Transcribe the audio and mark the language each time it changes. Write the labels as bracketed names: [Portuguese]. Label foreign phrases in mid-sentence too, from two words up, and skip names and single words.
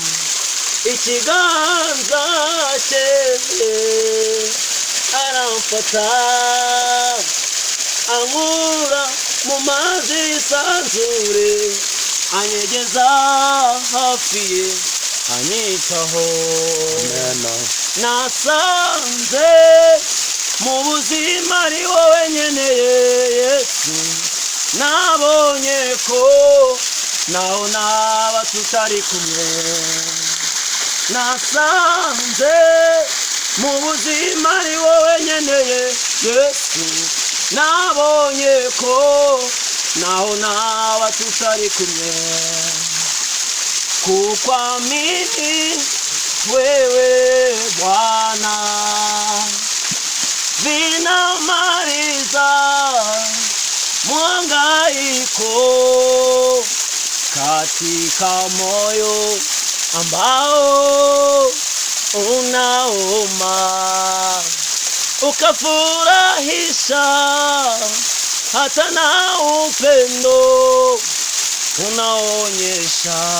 [Kinyarwanda] ikiganza cye aramfata ankura mu mazi y'isanzure anyegeza hafi ye anyitaho nasanze mu buzima ari wowe nkeneye Yesu nabonye ko naho naba tutari kumwe nasanze mu buzima ari wowe nkeneye Yesu nabonye ko naho naba tutari kumwe [Swahili] kukuamini wewe Bwana vinamaliza mhangaiko katika moyo ambao unauma ukafurahisha hata na upendo unaonyesha